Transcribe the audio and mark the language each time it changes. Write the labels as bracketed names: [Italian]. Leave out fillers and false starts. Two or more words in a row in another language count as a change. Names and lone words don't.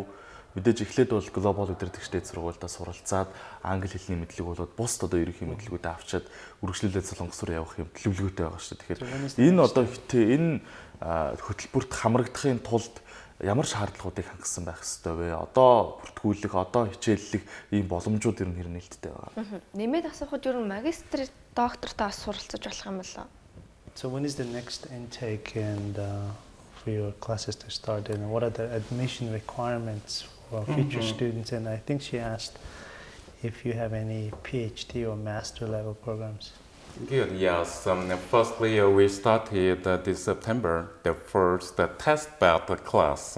[Mongolian] Мэдээж эхлээд бол глобал удирдагчдын сургуульдаа суралцаад англи хэлний мэдлэг болоод бусд одоо ерөнхий мэдлэгүүдээ авчаад үргэлжлүүлээд Солонгос руу явах юм төлөвлөгөөтэй байгаа шүү дээ. Тэгэхээр энэ одоо энэ хөтөлбөрт хамрагдахын тулд ямар шаардлагуудыг хангасан байх ёстой вэ? Одоо бүртгүүлэх, одоо хичээллэх ийм боломжууд ер нь хэр нээлттэй байгаа. Нэмээд асуухад ер нь магистр, доктортой суралцаж болох юм болоо. [English] So when is the next intake and for your classes to start and what are the admission requirements for future students? And I think she asked if you have any PhD or master level programs. Good, yes. Firstly, we started this September, the first test battle class.